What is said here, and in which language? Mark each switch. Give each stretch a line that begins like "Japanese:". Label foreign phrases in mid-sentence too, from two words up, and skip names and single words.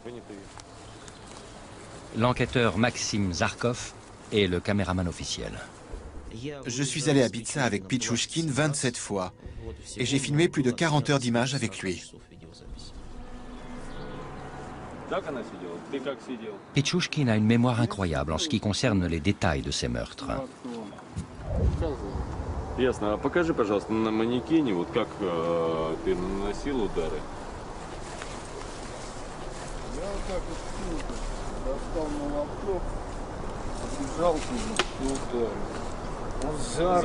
French: L'enquêteur Maxime Zarkov est le caméraman officiel. Je suis allé à Bitsa avec Pichouchkine 27 fois, et j'ai filmé plus de 40 heures d'images avec lui. Pichouchkine a une mémoire incroyable en ce qui concerne les détails de ses meurtres.
Russian: Ясно. А покажи, пожалуйста, на манекене, вот как ты наносил удары. Я вот так вот достал молоток, побежал и ударил.